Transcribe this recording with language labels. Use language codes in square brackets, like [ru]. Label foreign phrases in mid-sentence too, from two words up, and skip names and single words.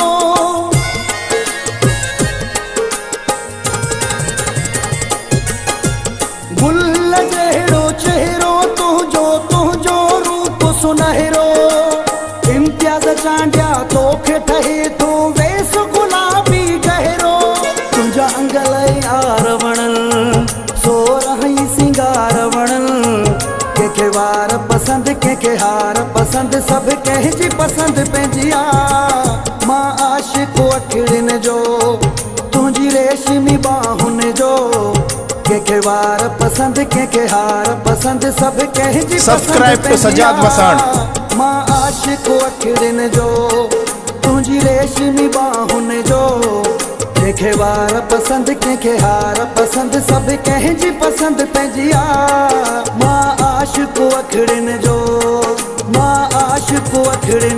[sd] गुल जहिड़ो चेहरो तुझो रूप सुनहरो इम्तियाज चांडिया तो ठही तू वेस गुलाबी गहरो। तुंहिंजा अंगल यार वणल सो रही सिंगार वणल के वार पसंद के हार पसंद सब कंहिंजी पसंद पंहिंजी आ। मां आशिक अखिड़िन जो तुझी रेशमी बाहुन जो के वार पसंद के हार पसंद सब कंहिंजी [en] Subscribe to Sajad Vasan. [sd] मां आशिक अखिड़िन जो तुझी रेशमी बाहुन जो के वार पसंद के हार पसंद सब कंहिंजी पसंद पंहिंजी आ। मां आशिक अखिड़िन जो मां आशिक अखिड़िन